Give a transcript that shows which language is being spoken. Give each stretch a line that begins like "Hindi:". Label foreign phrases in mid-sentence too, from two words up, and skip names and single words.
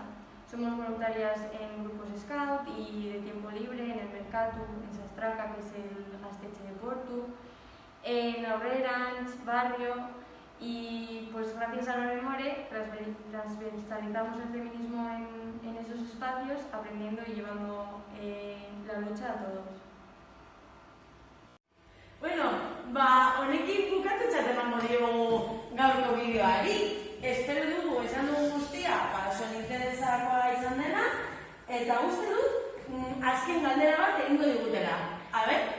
Spanish: Somos voluntarias en grupos scout y de tiempo libre, en el Mercatu, en Sastraca, que es el Asteche de Portu, en Aurrerans, Barrio, y pues gracias a Lore More transversalizamos el feminismo en esos espacios, aprendiendo y llevando la lucha a todos.
Basque: Bueno, honekin bukatutzat emango diogu gaurko bideoari. Espero dugu esan dugu guztia, oso interesakoa izan dena, eta uste dut, azken galdera bat egingo digutela.